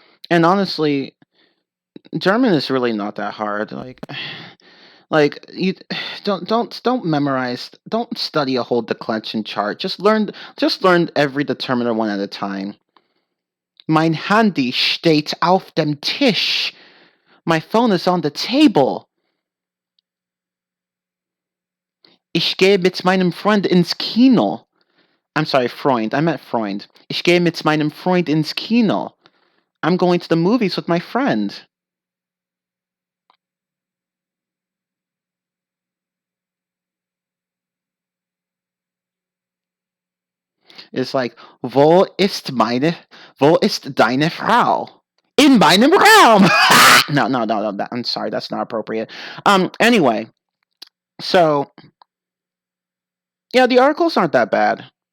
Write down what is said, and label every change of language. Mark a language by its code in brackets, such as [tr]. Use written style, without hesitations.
[en] And honestly, German is really not that hard. Like you don't memorize, don't study a whole declension chart. Just learn every determiner one at a time. [de] Mein Handy steht auf dem Tisch. [en] My phone is on the table. [de] Ich gehe mit meinem Freund ins Kino. [en] I'm sorry, Freund. I meant Freund. [de] Ich gehe mit meinem Freund ins Kino. [en] I'm going to the movies with my friend. It's like, [de] wo ist deine Frau? In meinem Raum. [en] No. I'm sorry, that's not appropriate. Anyway, so yeah, the articles aren't that bad.